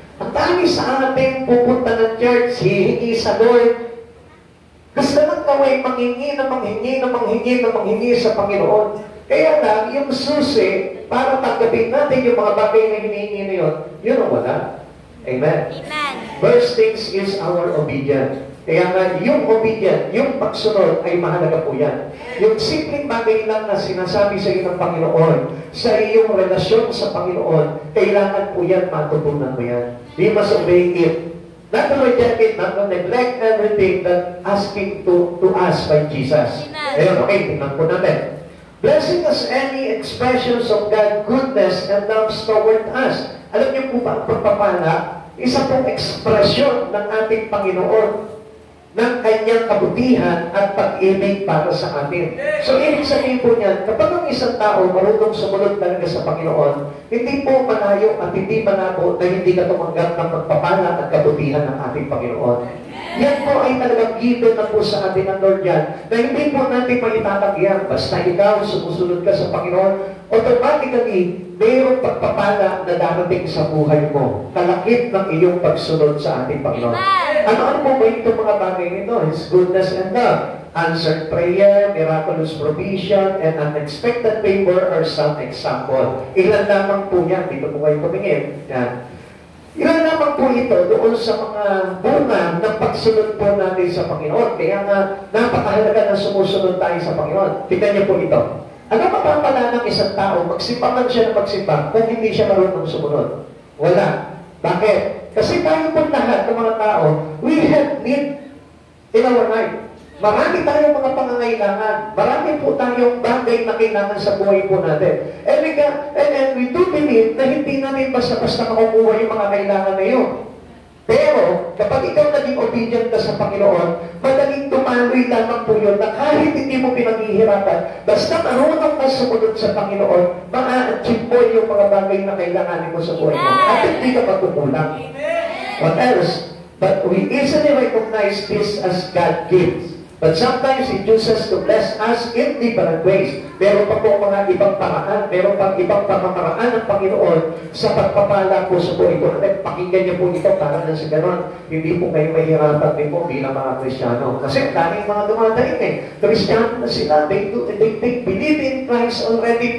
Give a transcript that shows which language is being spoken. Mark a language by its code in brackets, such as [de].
[tl] Ang dami sa ating pupunta ng church, hihingi sa Lord. Gusto lang gawin, manghingi na manghingi na manghingi na manghingi sa Panginoon. Kaya lang, yung susi, para tanggapin natin yung mga bagay na hinihingi na yun ang wala. Amen. Amen. [en] First things is our obedience. [tl] Kaya nga, yung obedient, yung pagsunod ay mahalaga po yan. Yung simpleng bagay lang na sinasabi sa iyo ng Panginoon, sa iyong relasyon sa Panginoon, kailangan po yan, matutunan mo yan. [en] We must obey it. Not to reject it, not to neglect everything that asking to us by Jesus. [tl] Ayun, okay, tingnan po natin. [en] Blessing us any expressions of God's goodness and love toward us. [tl] Alam niyo po ba, ang pagpapala, isa pong ekspresyon ng ating Panginoon ng kanyang kabutihan at pag-ibig para sa atin. So, ibig sabihin po niyan, kapag ang isang tao marunong sumunod talaga sa Panginoon, hindi po malayo at hindi malabo na hindi ka tumanggap ng pagpapala at kabutihan ng ating Panginoon. Yan po ay talagang given na po sa atin ng Lord yan, na hindi po natin malitatagyan. Basta ikaw sumusunod ka sa Panginoon, automatically, mayroong pagpapala na darating sa buhay mo. Kalakip ng iyong pagsunod sa ating Panginoon. Ano po ba itong mga bagay nito? [en] His goodness and love. Answered prayer, miraculous provision, and unexpected favor are some example. [tl] Ilan lamang po yan. Dito po kayo tumingin. Yan. Ilan lamang po ito doon sa mga bunga ng pagsunod po natin sa Panginoon. Kaya nga, napakahalaga na sumusunod tayo sa Panginoon. Tignan niyo po ito. Ano mapapala ng isang tao, magsimba man siya na magsimba, kung hindi siya marunong sumunod? Wala. Bakit? Kasi tayo po lahat ng mga tao, [en] we have need in our life. [tl] Marami tayong mga pangangailangan. Marami po tayong bagay na kailangan sa buhay po natin. [en] And we do believe [tl] na hindi natin basta-basta makukuha yung mga kailangan na yun. Pero, kapag ikaw naging obedient ka sa Panginoon, madaling tumaloy lamang po yun na kahit hindi mo pinaghihirapan, basta marunong ka sumunod sa Panginoon, ma-achieve mo yung mga bagay na kailanganin mo sa buhay mo. At hindi ka magkukulang. [en] What else? But we easily recognize this as God gives. But sometimes He chooses to bless us in different ways. [tl] Meron pa po mga ibang paraan, meron pang ibang pamamaraan ng Panginoon sa pagpapala po sa buhay ko. At pakinggan niyo po ito para na sa ganon. Hindi po kayo mahirapan din po bilang mga Kristiyano. Kasi daming mga dumadaing Kristiyano na sila, [en] they believe in Christ already.